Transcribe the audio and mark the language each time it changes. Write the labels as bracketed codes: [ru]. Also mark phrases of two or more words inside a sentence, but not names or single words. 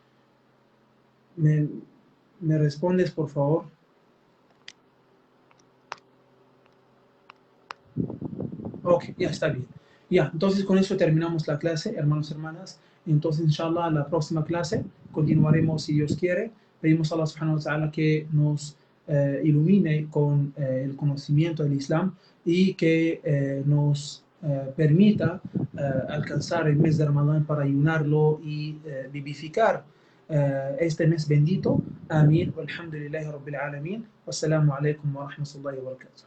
[es] ¿Me respondes, por favor? Ok, ya está bien. Ya, entonces con eso terminamos la clase, hermanos y hermanas. Entonces, inshallah, la próxima clase continuaremos, si Dios quiere. Pedimos a Allah [ar] سبحانه وتعالى [es] que nos ilumine con el conocimiento del Islam, y que nos permita alcanzar el mes de Ramadán para ayunarlo y vivificar este mes bendito. Amén. [ar] والحمد لله رب العالمين. والسلام عليكم ورحمة الله وبركاته.